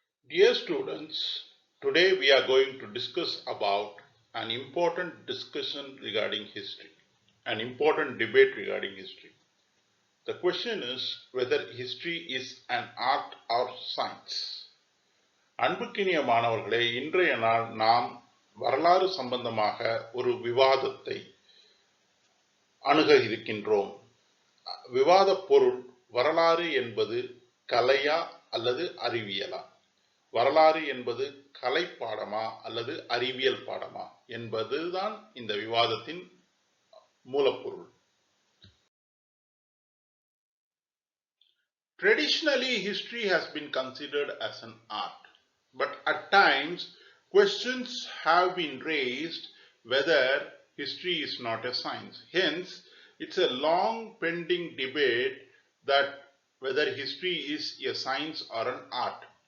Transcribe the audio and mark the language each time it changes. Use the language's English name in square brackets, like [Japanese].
[English] Dear students, today we are going to discuss about an important discussion regarding history, an important debate regarding history. The question is whether history is an art or science. [Tamil] அன்புக்கினிய மாணவர்களே, இன்றைய நாள் நாம் வரலாறு சம்பந்தமாக ஒரு விவாதத்தை அணுக இருக்கின்றோம். விவாத பொருள் வரலாறு என்பது கலையா அல்லது அறிவியலா? வரலாறு என்பது கலை பாடமா அல்லது அறிவியல் பாடமா என்பதுதான் இந்த விவாதத்தின் மூலப்பொருள். [English] Traditionally, history has been considered as an art, but at times questions have been raised whether history is not a science. Hence, it's a long pending debate that whether history is a science or an art.